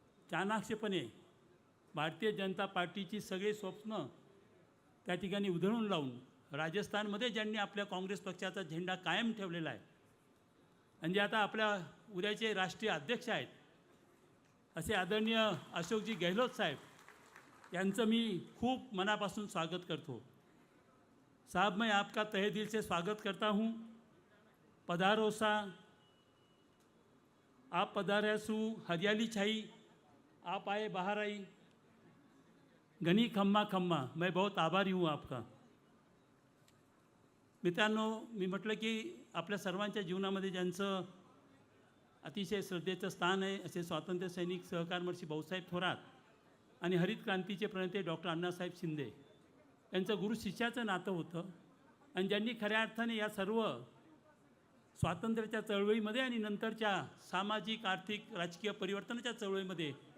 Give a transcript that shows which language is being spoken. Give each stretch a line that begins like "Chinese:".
Marathi: चाणाक्षपणे भारतीय जनता पार्टीची सगळे स्वप्न त्या ठिकाणी उधळून लावून राजस्थानमध्ये ज्यांनी आपल्या काँग्रेस पक्षाचा झेंडा कायम ठेवलेला आहे आणि जे आता आपल्या उद्याचे राष्ट्रीय अध्यक्ष आहेत असे आदरणीय अशोकजी गेहलोत साहेब यांचं मी खूप मनापासून स्वागत करतो।
Hindi: साहब, मैं आपका तहे दिल से स्वागत करता हूँ। पधारो सा, आप पधारे सु, हरियाली छाई, आप आए बाहर आई, घनी खम्मा खम्मा, मैं बहुत आभारी हूँ आपका।
Marathi: मित्रांनो, मी म्हटलं की आपल्या सर्वांच्या जीवनामध्ये ज्यांचं अतिशय श्रद्धेचं स्थान आहे असे स्वातंत्र्य सैनिक सहकारमर्षी भाऊसाहेब थोरात आणि हरित क्रांतीचे प्रणेते डॉक्टर अण्णासाहेब शिंदे यांचं गुरु शिष्याचं नातं होतं आणि ज्यांनी खऱ्या अर्थाने या सर्व स्वातंत्र्याच्या चळवळीमध्ये आणि नंतरच्या सामाजिक, आर्थिक, राजकीय परिवर्तनाच्या चळवळीमध्ये